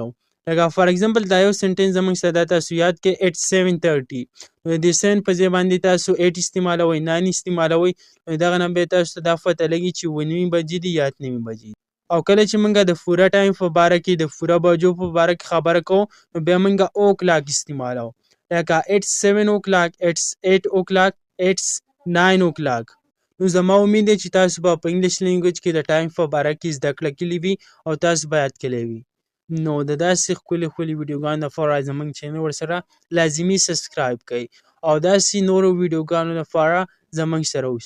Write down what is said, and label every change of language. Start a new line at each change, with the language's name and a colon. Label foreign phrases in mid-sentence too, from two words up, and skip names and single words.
Pashto: لکه
English: for example
Pashto: دا یو سنټنس زموږ سره دا تاسو یاد کړئ 8 7 30 نو د 7 په ځای باندې تاسو 8 استعمالوئ، 9 استعمالوئ، نو دغه نه بیا تاسو ته دا پته لګي چې 7 نیمې بجې دي یا 8 نیمې بجې دي. او کله چې موږ د پوره ټایم په باره کې د پوره بجو په باره کې خبره کوو نو بیا موږ او کلاک استعمالو. لکه
English: it's 7 o'clock, it's 8 o'clock, it's 9 o'clock.
Pashto: نو زما امید دی چې تاسو به په
English: English language
Pashto: کې د ټایم په باره کې زده کړه کړې وي او تاسو به یاد کړی وي. نو د داسې ښکلي ښکلي ویډیوګانو لپاره زموږ چینل ورسره لازمي سبسکرایب کړئ او داسې نورو ویډیوګانو لپاره زموږ سره اوسئ.